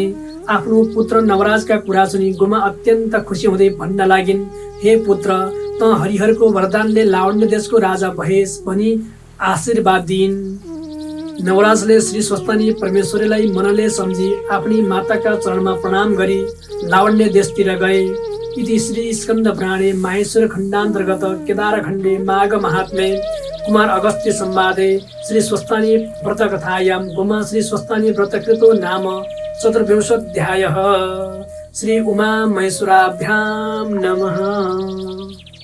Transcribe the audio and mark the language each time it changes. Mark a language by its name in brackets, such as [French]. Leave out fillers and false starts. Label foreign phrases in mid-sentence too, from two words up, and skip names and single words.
[Nepali] आफ्नो पुत्र नवराजका कुरा सुनि गुमा अत्यन्त खुसी हुँदै भन्न लागिन्, हे पुत्र, त हरिहरको वरदानले लावण्य देशको राजा भएस् भनी आशीर्वाद दिइन्। नवराजले श्री स्वस्तानी परमेश्वरीलाई मनले सम्झी आफ्नी माताका चरणमा प्रणाम गरी लावण्य देशतिर गए। [Sanskrit] इति श्री स्कन्द पुराणे माहेश्वर खण्डान्तर्गत केदार खण्डे माघ महात्म्ये कुमार अगस्त्य संवादे श्री स्वस्तानी व्रत कथायां गुमा श्री स्वस्तानी व्रतकृतो नाम चतुर्विंशोऽध्यायः। श्री उमा महेश्वराभ्यां नमः।